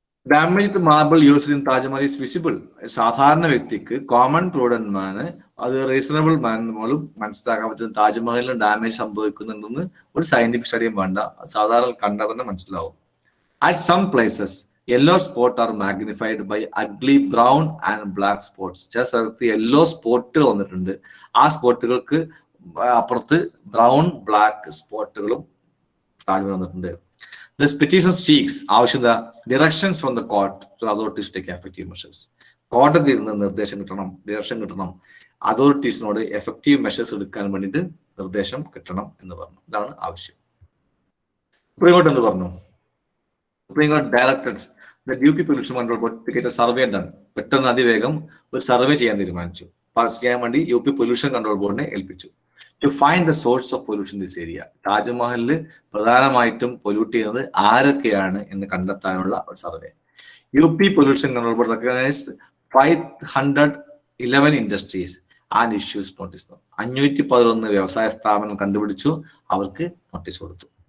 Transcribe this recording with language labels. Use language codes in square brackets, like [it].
[en] Damaged marble used in Taj Mahal is visible. [ml] സാധാരണ വ്യക്തിക്ക്, common prudent മാന്, അത് റീസണബിൾ മാനും മനസ്സിലാക്കാൻ പറ്റും താജ്മഹലിന് ഡാമേജ് സംഭവിക്കുന്നുണ്ടെന്ന് ഒരു സയന്റിഫിക് സ്റ്റഡിയും വേണ്ട, സാധാരണ കണ്ടാൽ തന്നെ മനസ്സിലാവും. [en] At some places yellow spot are magnified by ugly brown and black spots. [ml] ചില സ്ഥലത്ത് യെല്ലോ സ്പോട്ടുകൾ വന്നിട്ടുണ്ട്. ആ സ്പോട്ടുകൾക്ക് അപ്പുറത്ത് ബ്രൗൺ ബ്ലാക്ക് സ്പോട്ടുകളും താജ്മഹൽ വന്നിട്ടുണ്ട്. [en] This petition seeks [ml] ആവശ്യത [en] directions from the court to authorities to take effective measures. [ml] കോടതിയിൽ നിന്ന് നിർദ്ദേശം കിട്ടണം, ഡയറക്ഷൻ കിട്ടണം, അതോറിറ്റീസിനോട് എഫക്റ്റീവ് മെഷേഴ്സ് എടുക്കാൻ വേണ്ടിയിട്ട് നിർദ്ദേശം കിട്ടണം എന്ന് പറഞ്ഞു. ഇതാണ് ആവശ്യം. സുപ്രീം കോടതി എന്ത് പറഞ്ഞു? [en] Supreme കോടതി directed the UP pollution control board survey done. [ml] പെട്ടെന്ന് അതിവേഗം ഒരു സർവേ ചെയ്യാൻ തീരുമാനിച്ചു. ചെയ്യാൻ വേണ്ടി UP പൊല്യൂഷൻ കൺട്രോൾ ബോർഡിനെ ഏൽപ്പിച്ചു. [en] To find the source of pollution in this area. [ml] താജ്മഹലിൽ പ്രധാനമായിട്ടും പൊല്യൂട്ട് ചെയ്യുന്നത് ആരൊക്കെയാണ് എന്ന് കണ്ടെത്താനുള്ള ഒരു survey. [en] UP pollution control board recognised 511 industries and issues notice. [ml] 511 വ്യവസായ സ്ഥാപനം കണ്ടുപിടിച്ചു, അവർക്ക് നോട്ടീസ് കൊടുത്തു.